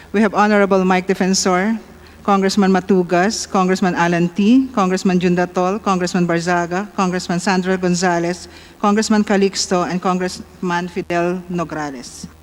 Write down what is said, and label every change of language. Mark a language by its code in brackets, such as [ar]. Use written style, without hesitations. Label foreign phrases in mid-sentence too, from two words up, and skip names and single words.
[en] We have Honorable Mike Defensor, Congressman Matugas, Congressman Alan T., Congressman Jundatol, Congressman Barzaga, Congressman Sandra Gonzalez, Congressman Calixto, and Congressman Fidel Nograles.